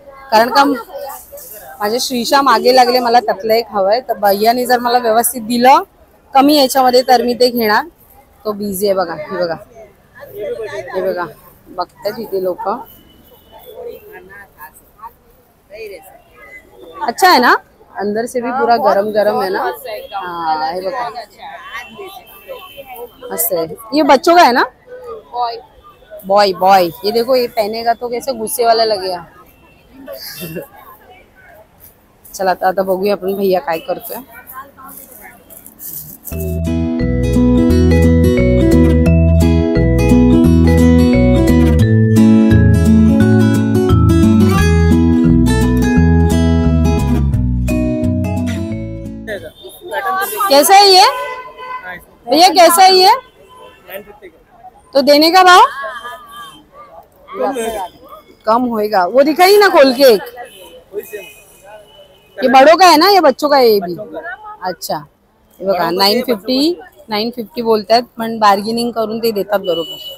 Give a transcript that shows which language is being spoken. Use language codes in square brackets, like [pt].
[mr] कारण का माझे श्रीशा मागे लागले, मला त्यातलं एक हवंय. तर भैयाने जर मला व्यवस्थित दिलं कमी याच्यामध्ये तर मी ते घेणार. तो बिझी आहे बघा. हे बघा हे बघा बघतात इथे लोक. [hi] अच्छा है ना, अंदर से भी पूरा गरम गरम है ना. हाँ ये बघा मस्त है. ये बच्चों का है ना, बॉय बॉय. ये देखो ये पहनेगा तो कैसे गुस्से वाला लगेगा. [mr] चला आता बघूया आपण भैया काय करतोय. [hi] कैसा है ये भैया, कैसा है ये? 950 का. तो देने का भाव कम होएगा. वो दिखाई ना खोल के एक. ये बड़ों का है ना, ये बच्चों का है ये भी. [mr] अच्छा हे बघा 950 बोलतात, पण बार्गेनिंग करून ते देतात बरोबर.